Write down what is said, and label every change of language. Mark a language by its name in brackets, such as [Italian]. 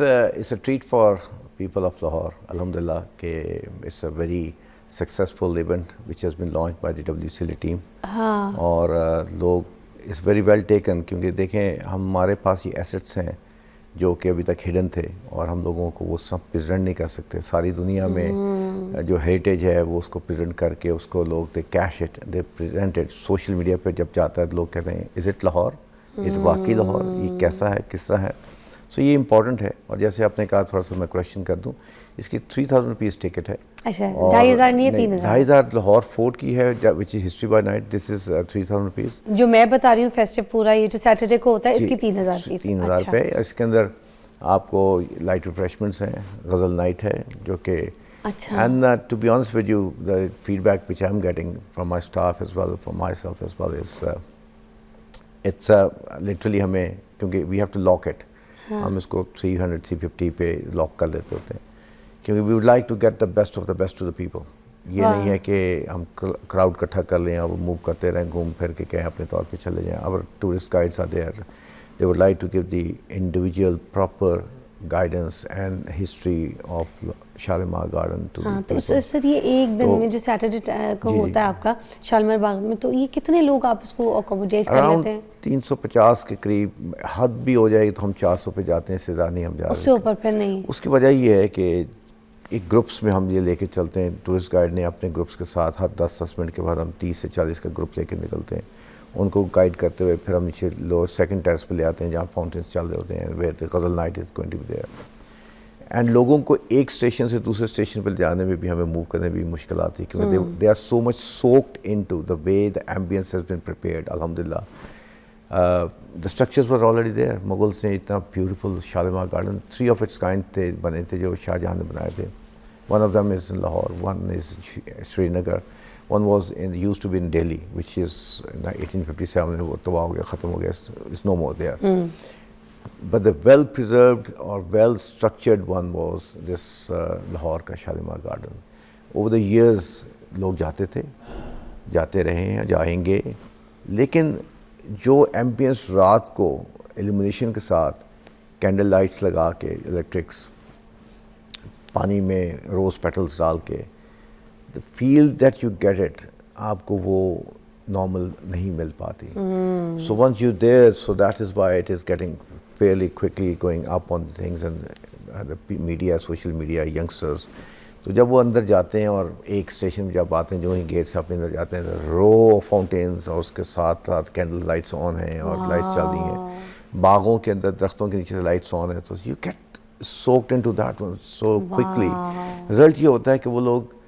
[English] it's a treat for people of Lahore, alhamdulillah, کہ it's a very successful event which has been launched by the WCL team. [Urdu] ہاں. اور لوگ [English] it's very well taken, [Urdu] کیونکہ دیکھیں ہمارے پاس یہ assets ہیں جو کہ ابھی تک ہڈن تھے, اور ہم لوگوں کو وہ سب پریزنٹ نہیں کر سکتے. ساری دنیا میں جو ہیریٹیج ہے وہ اس کو پریزنٹ کر کے اس کو لوگ [English] They cash it, they present it. [Urdu] Social media پہ جب جاتا ہے تو لوگ کہتے ہیں [English] is it Lahore, [Urdu] یہ واقعی لاہور, یہ کیسا ہے, کس طرح ہے. سو یہ امپورٹنٹ ہے. اور جیسے آپ نے کہا, تھوڑا سا میں کویشچن کر دوں, اس کی 3000 روپیز ٹکٹ ہے. اچھا, 2500 نہیں ہے, 3000. [English] 2500 Lahore fort [Urdu] کی ہے [English] Which is history by night. This is 3000 rupees. [Urdu] جو میں بتا رہی ہوں فیسٹیو پورا یہ جو سیٹرڈے کو ہوتا ہے اس کی 3000 فیس. 3000 روپے. اس کے اندر آپ کو لائٹ ریفریشمنٹس ہیں, غزل نائٹ ہے جو کہ, [English] and to be honest with you, the feedback which I'm getting from my staff as well, from myself as well, is it's literally [Urdu] ہمیں, کیونکہ [English] we have to lock it, [Urdu] ہم اس کو 300-350 پہ لاک کر لیتے ہوتے ہیں, کیونکہ [English] we would like to get the best of the best to the people. [Urdu] یہ نہیں ہے کہ ہم کراؤڈ اکٹھا کر لیں اور وہ موو کرتے رہیں, گھوم پھر کے کہیں اپنے طور پہ چلے جائیں. [English] Our tourist guides are there. They would like to give the individual proper guidance and history of Shalimar Garden to the people. [Urdu] تو سر یہ ایک دن میں جو سیٹرڈے کو ہوتا ہے آپ کا شالیمار باغ میں, تو یہ کتنے لوگ آپ اس کو اکوموڈیٹ کر لیتے ہیں؟ 350 کے قریب. حد بھی ہو جائے گی تو ہم 400 پہ جاتے ہیں, اس سے زیادہ نہیں ہم جا رہے. اس سے اوپر پھر نہیں. اس کی وجہ یہ ہے کہ ایک گروپس میں ہم یہ لے کے چلتے ہیں. ٹورسٹ گائیڈ نے اپنے گروپس کے ساتھ ہر 10 منٹ کے بعد ہم 30 سے 40 کا گروپ لے کے نکلتے ہیں. ان کو گائیڈ کرتے ہوئے پھر ہم نیچے لوور سیکنڈ ٹیرس پہ لے آتے ہیں جہاں فاؤنٹینس چل رہے ہوتے ہیں, [English] Where ghazal night is going to be there. [Urdu] And لوگوں کو ایک اسٹیشن سے دوسرے اسٹیشن پہ جانے میں بھی ہمیں موو کرنے میں بھی مشکل آتی ہے, کیونکہ [English] They are so much soaked in to the way the ambience has been prepared. الحمدللہ the structures were already there. [Urdu] Mughals نے اتنا beautiful Shalimar garden [English] 3 of its kind [Urdu] تھے, بنے تھے, جو شاہ جہاں نے بنائے تھے. [English] one of them is in Lahore, one is Srinagar, one was used to be in Delhi, which is in 1857 [Urdu] وہ تباہ ہو گیا, [English] ختم ہو گیا, it's no more there. But the well preserved or well structured one was this Lahore کا Shalimar garden. Over the years [Urdu] لوگ جاتے تھے, جاتے رہے ہیں, جائیں گے, لیکن جو ایمبینس رات کو ایلومینیشن کے ساتھ کینڈل لائٹس لگا کے, الیکٹرکس, پانی میں روز پیٹلز ڈال کے, [English] the feel that you get it, [Urdu] آپ کو وہ normal نہیں مل پاتی. [English] So once you're there, so that is why it is getting fairly quickly going up on things, and the media, social media, youngsters. [Urdu] تو جب وہ اندر جاتے ہیں اور ایک اسٹیشن جب آتے ہیں, جو ہی گیٹ سے اپنے اندر جاتے ہیں, رو فاؤنٹینس اور اس کے ساتھ ساتھ کینڈل لائٹس آن ہیں اور لائٹس چل رہی ہیں, باغوں کے اندر درختوں کے نیچے سے لائٹس آن ہیں, تو [English] you get soaked into that one so quickly. [Urdu] Result یہ ہوتا ہے کہ وہ لوگ